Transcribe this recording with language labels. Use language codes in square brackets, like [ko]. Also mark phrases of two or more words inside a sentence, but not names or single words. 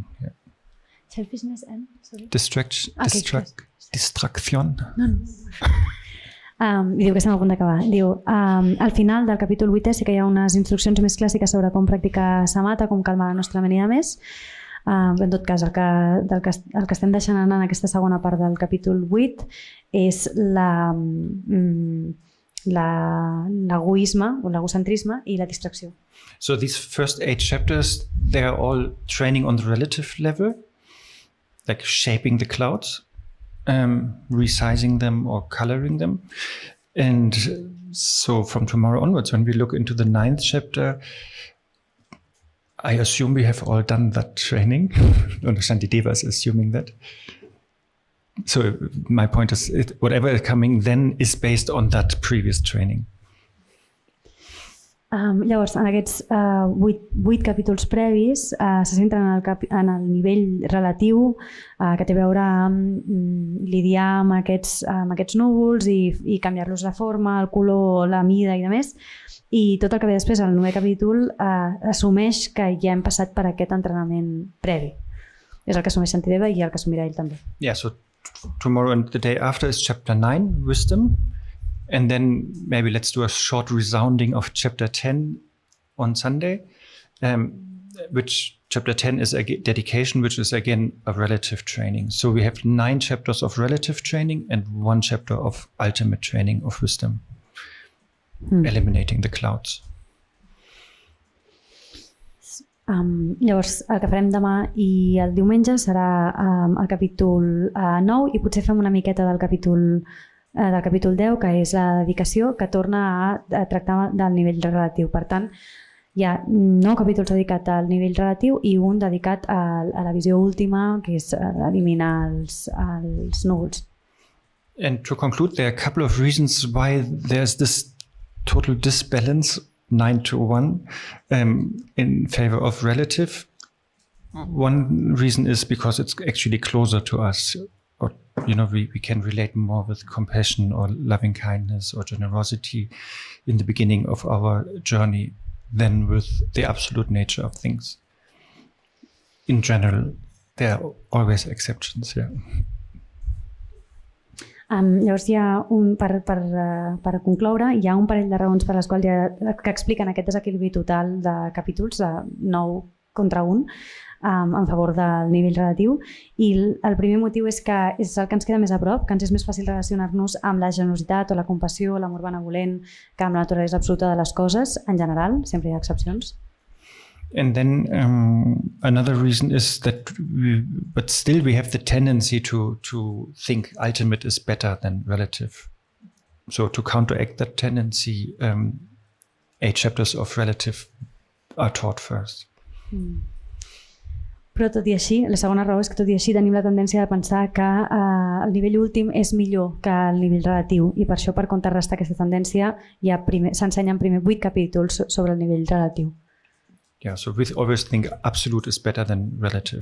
[en] Yeah. Selfishness and distraction. No. [ca] I diu que estem a punt d'acabar. Diu, al final del capítol 8è sí que hi ha unes instruccions més clàssiques sobre com practicar samatha, com calmar la nostra ment i més. En tot cas, el que estem deixant anar en aquesta segona part del capítol 8 és l'egoisme o l'egocentrisme i la distracció. [en] So these first 8 chapters, they are all training on the relative level, like shaping the clouds. Resizing them or coloring them. And so from tomorrow onwards, when we look into the 9th chapter, I assume we have all done that training. Shantideva is assuming that. So my point is, whatever is coming then is based on that previous training. [ca] Llavors, en aquests 8 capítols previs se centren en el nivell relatiu que té a veure amb lidiar amb aquests núvols i canviar-los la forma, el color, la mida i demés. I tot el que ve després, el 9è capítol, assumeix que ja hem passat per aquest entrenament previ. És el que assumeix Shantideva i el que assumirà ell també. [en] Yeah, so tomorrow and the day after is chapter 9, wisdom. And then maybe let's do a short resounding of chapter 10 on Sunday, which chapter 10 is a dedication, which is again a relative training. So we have 9 chapters of relative training and 1 chapter of ultimate training of wisdom. eliminating the clouds. [ca] Llavors, el que farem demà i el diumenge serà el capítol 9 i potser fem una miqueta del capítol 10, que és la dedicació, que torna a tractar del nivell relatiu. Per tant, hi ha 9 capítols dedicats al nivell relatiu i un dedicat a la visió última, que és eliminar els núvols. [en] And to conclude, there are a couple of reasons why there's this total disbalance 9-1 in favor of relative. One reason is because it's actually closer to us, or we can relate more with compassion or loving kindness or generosity in the beginning of our journey than with the absolute nature of things. In general, there are always exceptions, yeah. [ca] Llavors hi ha per concloure, hi ha un parell de raons per les quals que expliquen aquest desequilibri total de capítols, de 9 contra 1, en favor del nivell relatiu, i el primer motiu és que és el que ens queda més a prop, que ens és més fàcil relacionar-nos amb la generositat o la compassió o l'amor benevolent que amb la naturalesa absoluta de les coses, en general, sempre hi ha excepcions. [en] And then another reason is that but still we have the tendency to think ultimate is better than relative. So to counteract that tendency, 8 chapters of relative are taught first. [ca] Però tot i així, la segona raó és que tot i així tenim la tendència de pensar que el nivell últim és millor que el nivell relatiu i per això, per contrarrestar aquesta tendència, s'ensenyen primer 8 capítols sobre el nivell relatiu. [en] Yeah, so we always think absolute is better than relative.